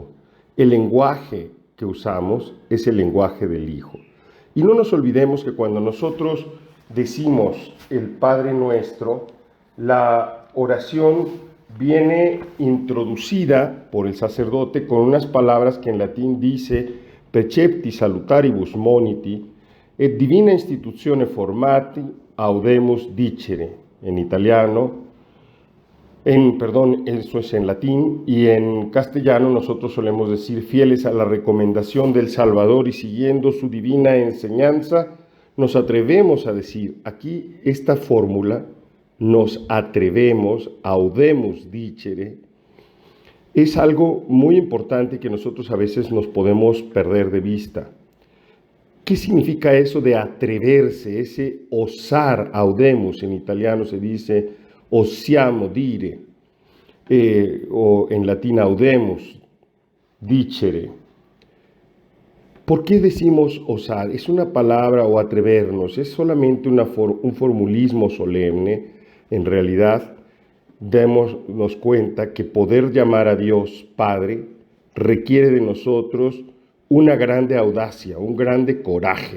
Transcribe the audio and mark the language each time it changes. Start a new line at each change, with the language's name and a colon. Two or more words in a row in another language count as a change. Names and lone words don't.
Spanish: El lenguaje que usamos es el lenguaje del Hijo. Y no nos olvidemos que cuando nosotros decimos el Padre Nuestro, la oración viene introducida por el sacerdote con unas palabras que en latín dice:
Latin: precepti salutaribus moniti et divina institutione formati audemus dicere.
Spanish: En italiano, eso es en latín, y en castellano nosotros solemos decir: fieles a la recomendación del Salvador y siguiendo su divina enseñanza, nos atrevemos a decir. Aquí esta fórmula, nos atrevemos,
Latin: audemus dicere,
Spanish: es algo muy importante que nosotros a veces nos podemos perder de vista. ¿Qué significa eso de atreverse? Ese osar, audemus, en italiano se dice
Italian: osiamo dire,
Spanish: o en latín
Latin: audemus, dicere.
Spanish: ¿Por qué decimos osar? Es una palabra o atrevernos, es solamente un formulismo solemne. En realidad, démonos cuenta que poder llamar a Dios Padre requiere de nosotros una grande audacia, un grande coraje.